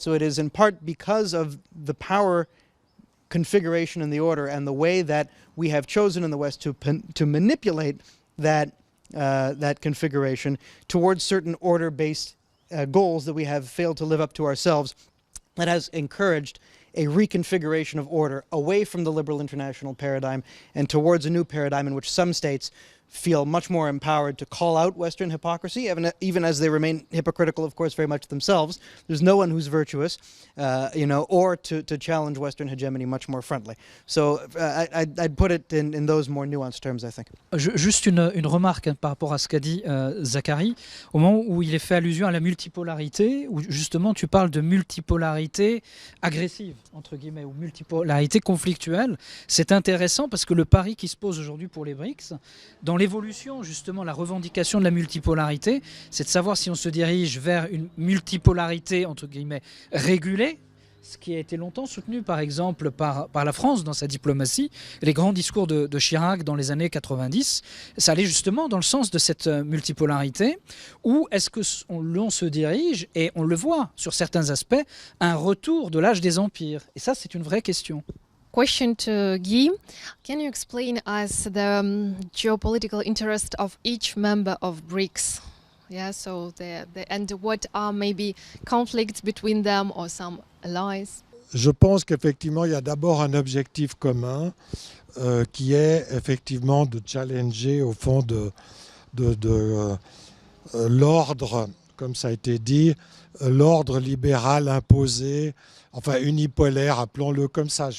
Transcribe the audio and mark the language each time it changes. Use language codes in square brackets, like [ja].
[en] So it is in part because of the power configuration in the order and the way that we have chosen in the West to manipulate that configuration towards certain order-based goals that we have failed to live up to ourselves, that has encouraged a reconfiguration of order away from the liberal international paradigm and towards a new paradigm in which some states feel much more empowered to call out Western hypocrisy, even as they remain hypocritical, of course, very much themselves. There's no one who's virtuous, or to challenge Western hegemony much more frontally. So I'd put it in those more nuanced terms, I think. [fr] Juste une remarque par rapport à ce qu'a dit Zachary, au moment où il est fait allusion à la multipolarité, où justement tu parles de multipolarité agressive, entre guillemets, ou multipolarité conflictuelle. C'est intéressant parce que le pari qui se pose aujourd'hui pour les BRICS, dans l'évolution, justement, la revendication de la multipolarité, c'est de savoir si on se dirige vers une multipolarité, entre guillemets, régulée, ce qui a été longtemps soutenu, par exemple, par la France dans sa diplomatie. Les grands discours de Chirac dans les années 90, ça allait justement dans le sens de cette multipolarité, ou est-ce que l'on se dirige, et on le voit sur certains aspects, un retour de l'âge des empires? Et ça, c'est une vraie question. [en] Question to Guy. Can you explain us the geopolitical interest of each member of BRICS? Yeah, so and what are maybe conflicts between them or some allies? [fr] Je pense qu'effectivement, il y a d'abord un objectif commun qui est effectivement de challenger au fond de l'ordre, comme ça a été dit, l'ordre libéral imposé, enfin unipolaire, appelons-le comme ça.